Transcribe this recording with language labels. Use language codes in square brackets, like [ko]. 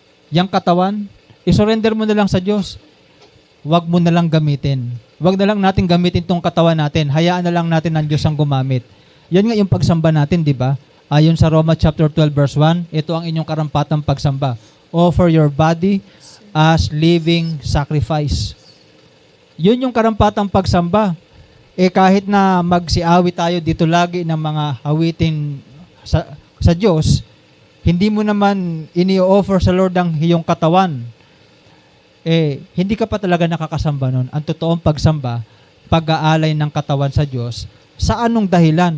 [tl] Yung katawan, isurrender mo na lang sa Diyos. Huwag mo na lang gamitin. Huwag na lang natin gamitin tong katawan natin. Hayaan na lang natin ang Diyos ang gumamit. Yan nga yung pagsamba natin, di ba? Ayon sa Roma chapter 12 verse 1, ito ang inyong karampatang pagsamba. [en] Offer your body as living sacrifice. [tl] Yun yung karampatang pagsamba. Kahit na magsiawi tayo dito lagi ng mga awitin sa Diyos, hindi mo naman ini-offer sa Lord ang iyong katawan. Hindi ka pa talaga nakakasamba nun. Ang totoong pagsamba, pag-aalay ng katawan sa Diyos, sa anong dahilan?